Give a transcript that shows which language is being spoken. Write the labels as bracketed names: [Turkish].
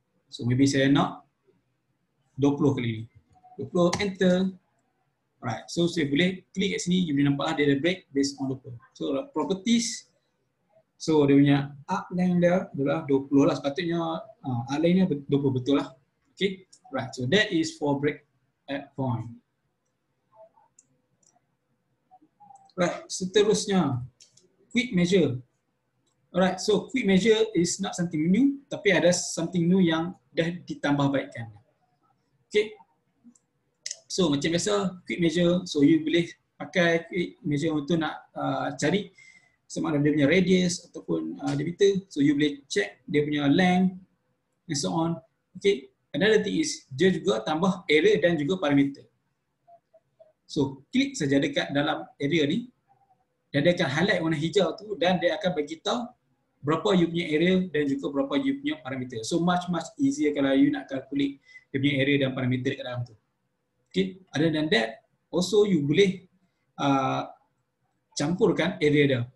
[Malay] So maybe saya nak 20 kali ni. 20, enter. Alright. So saya boleh klik kat sini, you boleh nampak lah dia ada break based on 20. [English] So properties. [Malay] So dia punya up line dia adalah 20 lah. Sepatutnya up line nya 20 betul lah. Okay. Right. [English] So that is for break at point. Right. Seterusnya. Quick measure. Alright, so quick measure is not something new, [Malay] tapi ada [English] something new [Malay] yang dah ditambah baikkan. [English] Okay. [Malay] So macam biasa, quick measure, so you boleh pakai quick measure untuk nak cari sama ada dia punya radius ataupun diameter. So you boleh check dia punya length [English] and so on. [Malay] Okay. [English] Another thing is [Malay] dia juga tambah area dan juga parameter. So klik saja dekat dalam area ni. Dan dia akan highlight warna hijau tu dan dia akan bagi tahu berapa you punya area dan juga berapa you punya parameter. [English] So much easier [Malay] kalau you nak calculate dia punya area dan parameter dekat dalam tu. [English] Okay, other than that, also you [Malay] boleh campurkan area dia.